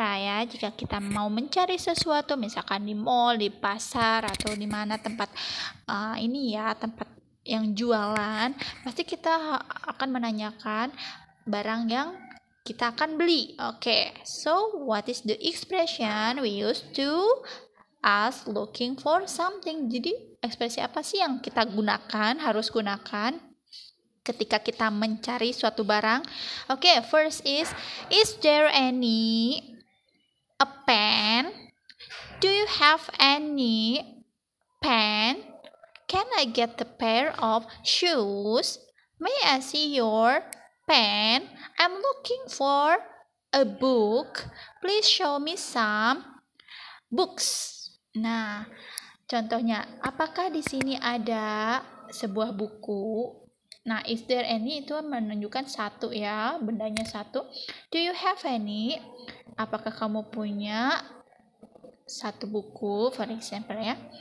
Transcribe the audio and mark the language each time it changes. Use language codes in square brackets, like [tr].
[id] ya, jika kita mau mencari sesuatu, misalkan di mall, di pasar atau di mana tempat tempat yang jualan, pasti kita akan menanyakan barang yang kita akan beli. [en] Okay, so what is the expression we use to ask looking for something? [id] Jadi ekspresi apa sih yang kita gunakan, harus gunakan ketika kita mencari suatu barang? [en] Okay, first is there any a pen? Do you have any pen? Can I get a pair of shoes? May I see your pen? I'm looking for a book. Please show me some books. [id] Nah, contohnya, apakah di sini ada sebuah buku? Nah, [en] is there any [id] itu menunjukkan satu ya, bendanya satu. [en] Do you have any? [id] Apakah kamu punya satu buku, for example ya.